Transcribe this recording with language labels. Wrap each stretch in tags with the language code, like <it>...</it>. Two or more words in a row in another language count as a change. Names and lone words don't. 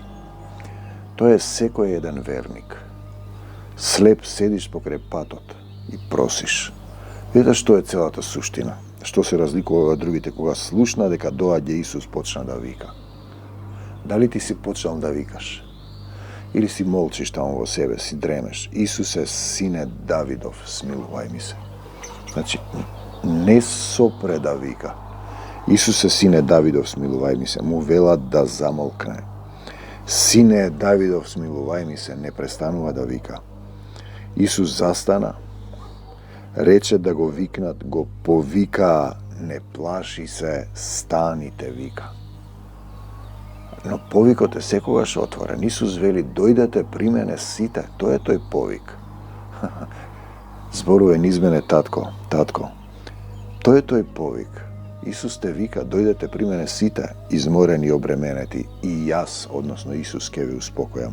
<mk>Тоа е секој еден верник. Слеп седиш покрај патот и просиш. Видите што е целата суштина. Што се разликува од другите, кога слушна дека доаѓа Исус, почна да вика. Дали ти си почнал да викаш? Ili si molčiš tamo vo sebe, si dremeš. Isuse, sine Davidov, smiluvaj mi se. Znači, ne sopre da vika. Isuse, sine Davidov, smiluvaj mi se. Mu vela da zamolkne. Sine Davidov, smiluvaj mi se. Ne prestanuva da vika. Isus zastana. Reče da go viknat, go povika. Ne plaši se, станite, вика. Но повикот е секогаш отворен. Исус вели, дојдете при мене сите. Тој е тој повик. Зборува низ мене татко, татко. Тој е тој повик. Исус те вика, дојдете при мене сите, изморени и обременети, и јас, односно Исус, ке ви успокојам.</mk>